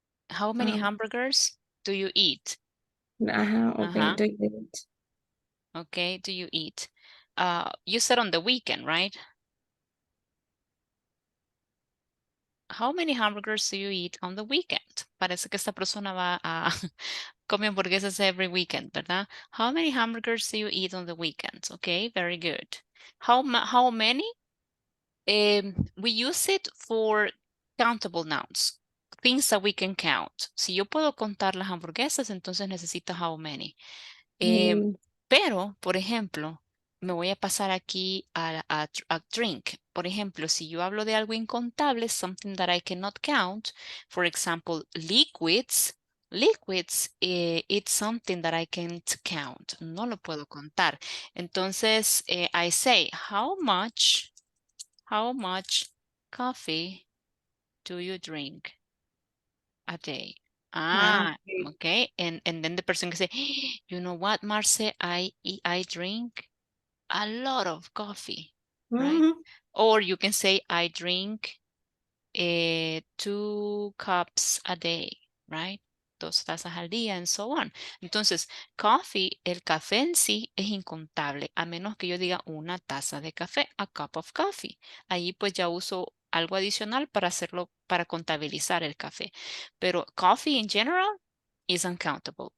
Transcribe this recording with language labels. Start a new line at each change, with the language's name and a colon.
English: How many hamburgers do you eat? Okay. Ajá. Do you eat? Okay, do you eat? You said on the weekend, right? How many hamburgers do you eat on the weekend?
Spanish: Parece que esta persona va a come hamburguesas
English: every weekend,
Spanish: ¿verdad?
English: How many hamburgers do you eat on the weekend? Okay, very good. How many? We use it for countable nouns, things that we can count.
Spanish: Si yo puedo contar las hamburguesas, entonces necesito how many. Pero, por ejemplo, me voy a pasar aquí a drink. Por ejemplo, si yo hablo de algo incontable,
English: something that I cannot count, for example, liquids, it's something that I can't count.
Spanish: No lo puedo contar. Entonces,
English: I say, how much coffee do you drink a day? Okay. And then the person can say, you know what, Marce, I drink a lot of coffee, right? Or you can say, I drink 2 cups a day, right?
Spanish: 2 tazas al día, and so on. Entonces, coffee, el café en sí es incontable, a menos que yo diga una taza de café,
English: a cup of coffee.
Spanish: Ahí pues ya uso algo adicional para hacerlo, para contabilizar el café.
English: Pero coffee in general is uncountable.